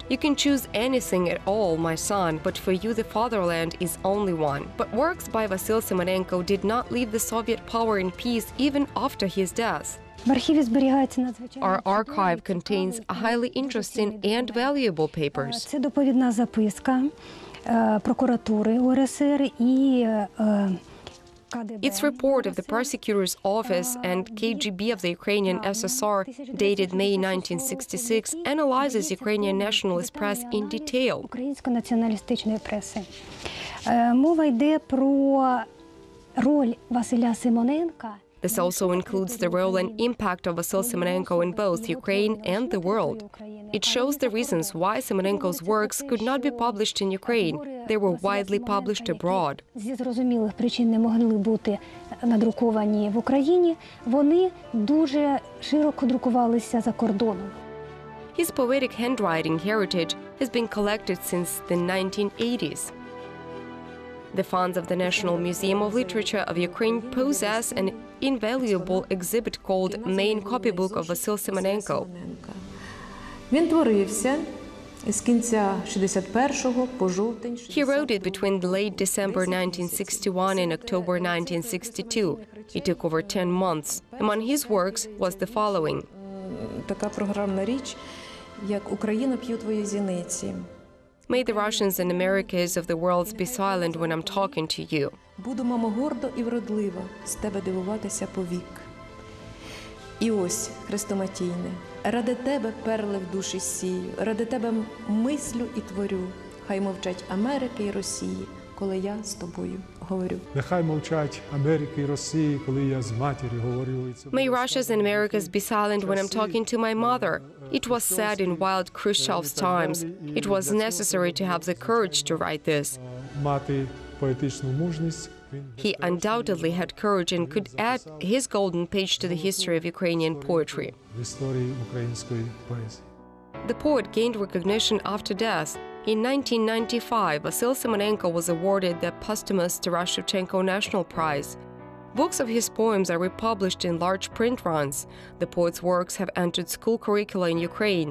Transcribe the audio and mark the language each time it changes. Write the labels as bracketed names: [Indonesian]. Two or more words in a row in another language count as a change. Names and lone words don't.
[English] You can choose anything at all, my son, but for you the fatherland is only one. But works by Vasyl Symonenko did not leave the Soviet power in peace even after his death. Our archive contains highly interesting and valuable papers. [Ukrainian] Це доповідна записка прокуратури УРСР і КДБ. [English] Its report of the prosecutor's office and KGB of the Ukrainian SSR, dated May 1966, analyzes Ukrainian nationalist press in detail. [Ukrainian] Української націоналістичної преси. Мова йде про роль Василя Симоненка. [English] This also includes the role and impact of Vasyl Symonenko in both Ukraine and the world. It shows the reasons why Symonenko's works could not be published in Ukraine. They were widely published abroad. [Ukrainian] Зі зрозумілих причин не могли бути надруковані в Україні. Вони дуже широко друкувалися за кордоном. [English] His poetic handwriting heritage has been collected since the 1980s. The funds of the National Museum of Literature of Ukraine possess an invaluable exhibit called Main Copybook of Vasyl Symonenko. [Ukrainian] Він творився з кінця 61-го по жовтень 62-го. [English] He wrote it between late December 1961 and October 1962. It took over 10 months. Among his works was the following. [Ukrainian] Така програмна річ, як «Україна п'є твої зіниці». [English] May the Russians and Americans of the world be silent when I'm talking to you. [Ukrainian] Буду, мамо, гордо і вродлива з тебе дивуватися повік. І ось, хрестоматійне, ради тебе перли в душі сію, ради тебе мислю і творю, хай мовчать Америки і Росії, коли я з тобою говорю. Нехай мовчать Америки і Росії, коли я з матір'ю говорю. [English] May Russia's and Americas be silent when I'm talking to my mother. It was said in wild Khrushchev's times. It was necessary to have the courage to write this. [Ukrainian] мати поетичну мужність. [English] He undoubtedly had courage and could add his golden page to the history of Ukrainian poetry. [Ukrainian] В історії української поезії. [English] The poet gained recognition after death. In 1995, Vasyl Symonenko was awarded the posthumous Taras Shevchenko National Prize. Books of his poems are republished in large print runs. The poet's works have entered school curricula in Ukraine.